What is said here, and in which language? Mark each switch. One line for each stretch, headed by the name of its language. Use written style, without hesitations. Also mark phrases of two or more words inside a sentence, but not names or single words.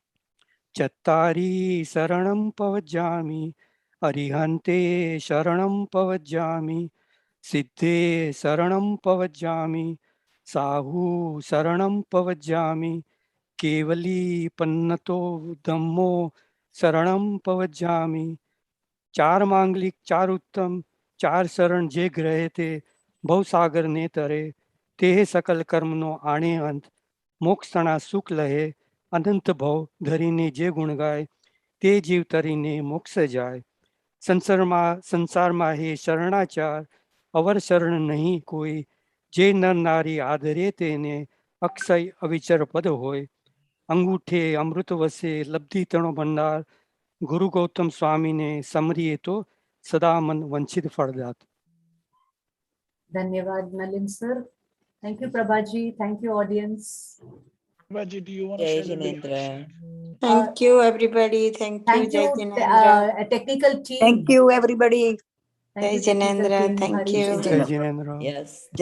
Prakrit languages: चत्तारि सरणं पवज्जामि, अरिहंते सरणं पवज्जामि, सिद्धे सरणं पवज्जामि, साहू सरणं पवज्जामि, केवलि पण्णत्तो धम्मो सरणं पवज्जामि.
Gujarati: ચાર માંગલિક ચાર ઉત્તમ ચાર શરણ જે ગ્રહે તે ભવસાગર ને તરે તે સકલ કર્મ નો આણે અંત મોક્ષ તણા સુખ લહે અનંત ભવ ધરીને જે ગુણ ગાય તે જીવ તરીને મોક્ષ જાય સંસાર મા હે શરણાચાર અવર શરણ નહીં કોઈ જે નર નારી આદરે તેને અક્ષય અવિચર પદ હોય અંગૂઠે અમૃત વસે લબ્ધિ તણો ભંડાર ગુરુ ગૌતમ સ્વામી ને સમરિએ તો સદા મન વંચિત ફલદાત.
English: Dhanyavad Nalin sir. Thank you, Prabhaji. Thank you, audience. Prabhaji, do you want to share the Jinendra. Thank you, everybody. Thank you,
Hindi: जय जिनेंद्र.
English: Technical team. Thank you, everybody. Thank Jai you, technical Jinendra. team. Thank Harish you.
Hindi: जय जिनेंद्र.
English: Yes. Jai